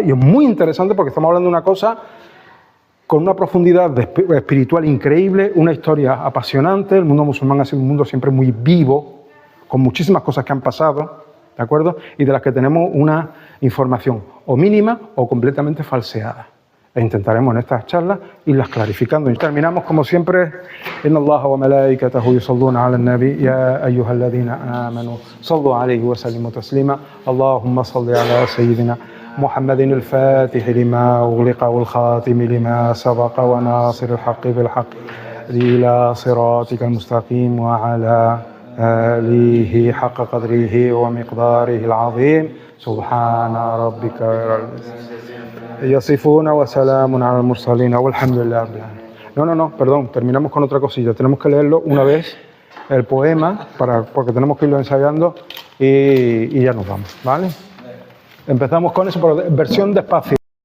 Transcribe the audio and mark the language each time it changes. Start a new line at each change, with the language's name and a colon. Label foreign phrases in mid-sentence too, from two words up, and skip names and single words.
Spanish: Y es muy interesante porque estamos hablando de una cosa con una profundidad espiritual increíble, una historia apasionante. El mundo musulmán ha sido un mundo siempre muy vivo, con muchísimas cosas que han pasado, ¿de acuerdo? Y de las que tenemos una información o mínima o completamente falseada. E intentaremos en estas charlas irlas clarificando. Y terminamos, como siempre,
Arabic: إن الله وملائكته يصلون على النبي يا أيها الذين آمنوا صلوا عليه وسلموا تسليما. اللهم صل على سيدنا محمد الفاتح لما أغلق والخاتم لما سبق وناصر الحق بالحق إلى صراطك المستقيم وعلى آله حق قدره ومقداره العظيم سبحان ربك يصفون وسلام على المرسلين والحمد لله رب العالمين.
Spanish: No, perdón, terminamos con otra cosilla. Tenemos que leerlo una vez, el poema, porque tenemos que irlo ensayando y ya nos vamos, ¿vale? Empezamos con eso, pero versión despacio.